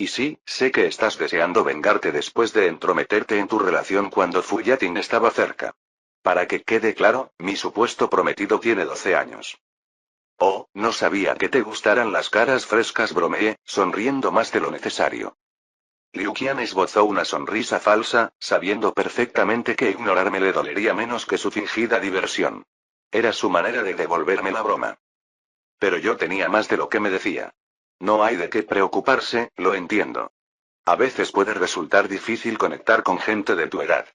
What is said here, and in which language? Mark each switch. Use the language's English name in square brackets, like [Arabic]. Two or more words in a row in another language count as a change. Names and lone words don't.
[Spanish] Y sí, sé que estás deseando vengarte después de entrometerte en tu relación cuando Fuyatin estaba cerca. Para que quede claro, mi supuesto prometido tiene 12 años. Oh, no sabía que te gustaran las caras frescas, bromeé, sonriendo más de lo necesario. Liu Qian esbozó una sonrisa falsa, sabiendo perfectamente que ignorarme le dolería menos que su fingida diversión. Era su manera de devolverme la broma. Pero yo tenía más de lo que me decía. No hay de qué preocuparse, lo entiendo. A veces puede resultar difícil conectar con gente de tu edad.